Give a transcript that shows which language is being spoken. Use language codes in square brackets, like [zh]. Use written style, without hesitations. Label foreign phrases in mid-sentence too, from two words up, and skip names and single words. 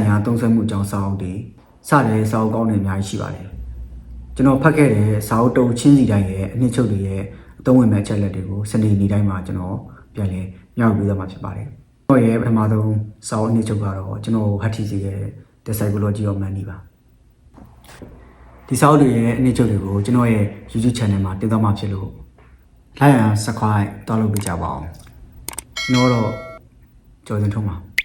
[my] ရာသုံးစွဲမှုအကြောင်းစာအုပ်တွေစတဲ့စာအုပ်ကောင်းတွေအများကြီးရှိပါတယ်ကျွန်တော်ဖတ်ခဲ့တဲ့စာအုပ်တုံးချင်းစီတိုင်းရဲ့အနှစ်ချုပ်တွေရဲ့အသုံးဝင်မဲ့အချက်လက်တွေကိုစနေနေ့တိုင်းမှာကျွန်တော်ပြန်လည်မျှဝေပေးသွားမှာဖြစ်ပါတယ်။ကျွန်တော်ရဲ့ပထမဆုံးစာအုပ်အနှစ်ချုပ်ကတော့ကျွန်တော်ဟတ်ထီစီရဲ့ The Psychology of Money ပါ။ဒီစာအုပ်တွေရဲ့အနှစ်ချုပ်တွေကိုကျွန်တော်ရဲ့ YouTube channel မှာတင်သွားမှာဖြစ်လို့ [en] like and subscribe [my] တောက်လုပ်ပေးကြပါအောင်။ကျွန်တော်တော့ကြော်စင်ထုံးပါ